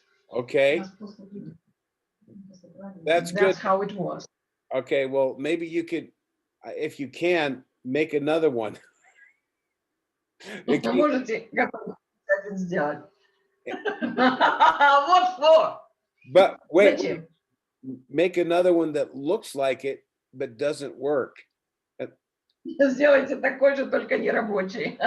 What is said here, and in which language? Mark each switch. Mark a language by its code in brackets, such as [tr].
[en] Okay. [ru] Нас просто видят. Просто правильно. [en] That's good. That's how it was. Okay. Well, maybe you could, if you can, make another one. [ru] Вы можете как-то это сделать. [en] What for? But wait, [ru] Зачем? [en] make another one that looks like it but doesn't work. [ru] Сделайте такой же, только не рабочий.